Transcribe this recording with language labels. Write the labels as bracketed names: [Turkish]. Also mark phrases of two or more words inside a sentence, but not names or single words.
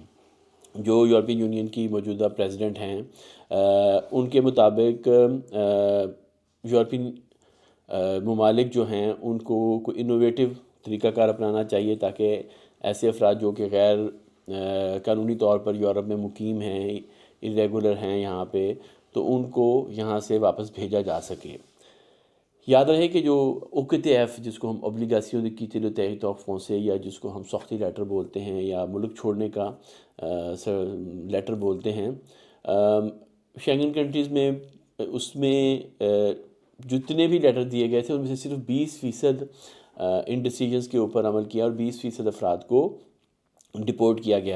[Urdu] جو یورپین یونین کی موجودہ پریزیڈنٹ ہیں ان کے مطابق یورپین ممالک جو ہیں ان کو کوئی انوویٹو طریقہ کار اپنانا چاہیے تاکہ ایسے افراد جو کہ غیر قانونی طور پر یورپ میں مقیم ہیں، اریگولر ہیں یہاں پہ، تو ان کو یہاں سے واپس بھیجا جا سکے. یاد رہے کہ جو OQTF جس کو ہم [French] obligation de quitter le territoire français [Urdu] یا جس کو ہم سختی لیٹر بولتے ہیں یا ملک چھوڑنے کا لیٹر بولتے ہیں، [English] Schengen countries [Urdu] میں اس میں جتنے بھی لیٹر دیے گئے تھے ان میں سے صرف 20% ان ڈیسیجنز کے اوپر عمل کیا اور 20% افراد کو ڈپورٹ کیا گیا ہے۔